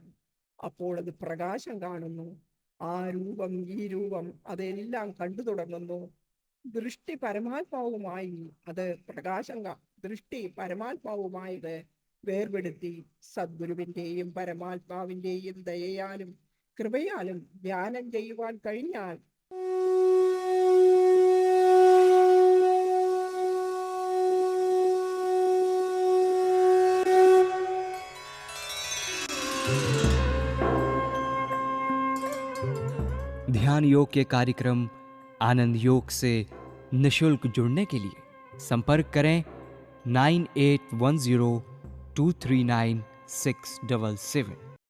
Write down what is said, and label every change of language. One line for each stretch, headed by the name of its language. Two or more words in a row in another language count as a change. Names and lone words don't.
Malayalam: അപ്പോൾ അത് പ്രകാശം കാണുന്നു. ആ രൂപം ഈ രൂപം അതെല്ലാം കണ്ടു തുടങ്ങുന്നു. ദൃഷ്ടി പരമാത്മാവുമായി അത് ദൃഷ്ടി പരമാത്മാവുമായത് വേർപെടുത്തി സദ്ഗുരുവിൻ്റെയും പരമാത്മാവിൻ്റെയും ദയയാലും കൃപയാലും ധ്യാനം ചെയ്യുവാൻ കഴിഞ്ഞാൽ
Hindi: ध्यान योग के कार्यक्रम आनंद योग से निशुल्क जुड़ने के लिए संपर्क करें 9810239677।